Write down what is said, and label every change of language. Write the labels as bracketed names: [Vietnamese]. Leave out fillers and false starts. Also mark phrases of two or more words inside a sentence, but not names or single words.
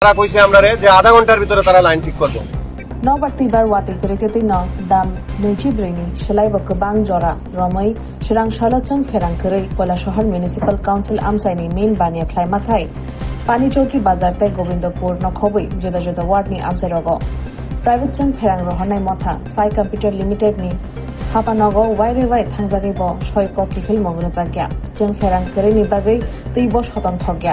[Bangla] তারা কইছে আমরারে যে আধা ঘন্টার ভিতরে তারা লাইন ঠিক করবে। [Kok Borok] Nobaktibar wati keriketi no dam neji brainy shalai bakbang jora romai shirang shalachang ferang kere kola shahar [English] municipal council [Kok Borok] amsaini main bania khlai makhai pani chowki bazar te Gobindpur no khoboi juda juda ward ni amsai rogo private chang ferang rohanai motha sai [English] computer limited [Kok Borok] ni hapanogo waire wai thangjagi bo 6 kopi khil mongra jakya chang ferang kere ni bagai tei bo shotan thogya